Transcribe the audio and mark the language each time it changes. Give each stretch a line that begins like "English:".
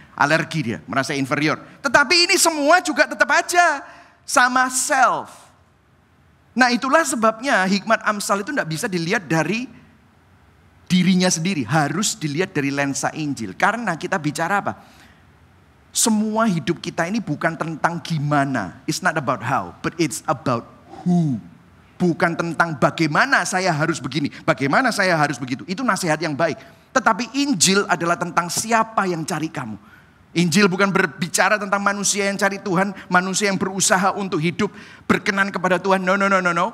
Indonesian: Alergi dia, merasa inferior. Tetapi ini semua juga tetap aja sama self. Nah itulah sebabnya hikmat Amsal itu tidak bisa dilihat dari dirinya sendiri. Harus dilihat dari lensa Injil. Karena kita bicara apa? Semua hidup kita ini bukan tentang gimana.
English: It's not about how, but it's about who.
Indonesian: Bukan tentang bagaimana saya harus begini, bagaimana saya harus begitu. Itu nasihat yang baik. Tetapi Injil adalah tentang siapa yang cari kamu. Injil bukan berbicara tentang manusia yang cari Tuhan, manusia yang berusaha untuk hidup berkenan kepada Tuhan. No.